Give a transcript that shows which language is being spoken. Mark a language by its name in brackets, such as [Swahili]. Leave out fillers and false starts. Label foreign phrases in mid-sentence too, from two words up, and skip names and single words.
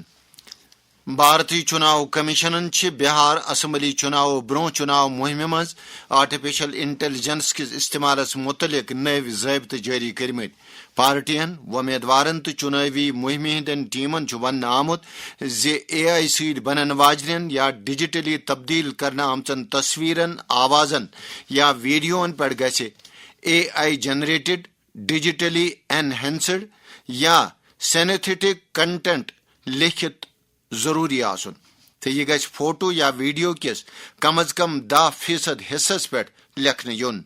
[Kashmiri] بھارتی چناو کمیشنن بہار اسمبلی چناو برو چناو مہم مز [English] artificial intelligence [Kashmiri] کس استعمالس متعلق نو ضابطہ جاری کرمت۔ پارٹین، ومیدوارن تو چناوی مہم ہندین ٹیمن ون آمت AI سۭتۍ بنن واجنین یا ڈیجیٹلی تبدیل کرنا آمچن تصویرن، آوازن یا ویڈیون پہ گژھِ [English] AI generated, digitally enhanced [Kashmiri] یا [English] synthetic content [Kashmiri] لکھت ضروری آسن تو یہ گژھِ فوٹو یا ویڈیو کس کم از کم 10% حصس پہ لکھنہ یون۔